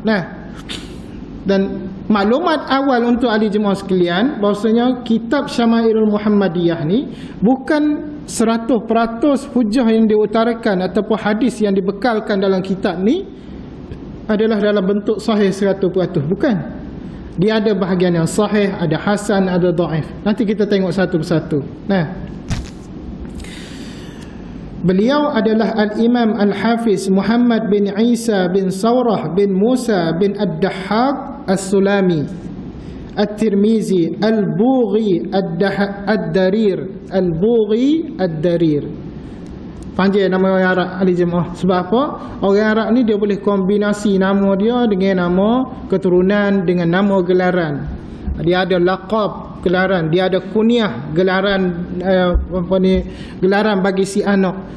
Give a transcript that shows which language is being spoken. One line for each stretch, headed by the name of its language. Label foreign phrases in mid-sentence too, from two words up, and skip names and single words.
Malay: Dan maklumat awal untuk ahli jemaah sekalian, bahawasanya kitab Syama'ilul Muhammadiyah ni bukan 100% hujah yang diutarakan ataupun hadis yang dibekalkan dalam kitab ni adalah dalam bentuk sahih 100%. Bukan. Dia ada bahagian yang sahih, ada hasan, ada dhaif. Nanti kita tengok satu persatu. Beliau adalah Al-Imam Al-Hafiz Muhammad bin Isa bin Saurah bin Musa bin Ad-Dahhak As-Sulami At-Tirmizi Al-Bughi Ad-Darir. Al-Bughi Ad-Darir. Panjang nama orang Arab ahli jemaah. Sebab apa? Orang Arab ni dia boleh kombinasi nama dia dengan nama keturunan, dengan nama gelaran. Dia ada laqab, gelaran, dia ada kunyah, gelaran gelaran bagi si anak.